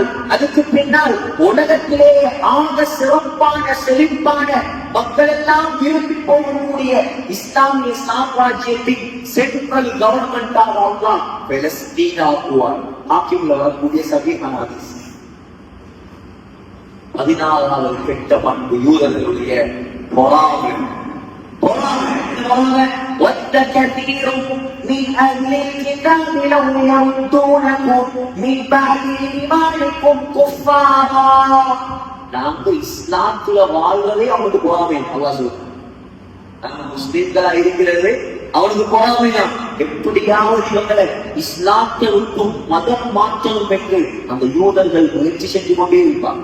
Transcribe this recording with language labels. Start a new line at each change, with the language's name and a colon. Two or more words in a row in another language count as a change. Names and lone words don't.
Tamil: அதுக்கு பின்னால் உலகத்திலே ஆக சிறப்பான செழிப்பான மக்கள் எல்லாம் விரும்பி போகக்கூடிய இஸ்லாமிய சாம்ராஜ்யத்தின்
English: central governmentஆக
Tamil: அல்லாஹ் பலஸ்தீன் ஆக்குவார். ஆக்கியுள்ள வரக்கூடிய சஹீஹான ஹதீஸ். 14வது கெட்ட பண்பு யூதர்களுடைய பொறாமை.
Arabic: وَدَّ كَثِيرٌ مِنْ أَهْلِ الْكِتَابِ لَوْ يَرُدُّونَكُمْ مِنْ بَعْدِ إِيمَانِكُمْ كُفَّارًا.
Tamil: நாங்கள் இஸ்லாத்துல வாழ்வதே அவனுக்கு பொறாமை. அல்லாஹ் சொல்றான், நாங்க முஸ்லிம்களா இருக்கிறது அவனுக்கு பொறாமைதான். எப்படியாவது இவங்களை இஸ்லாத்தை விட்டும் மதம் மாற்றணும் என்று அந்த யூதர்கள் முயற்சி செஞ்சு கொண்டே இருப்பாங்க.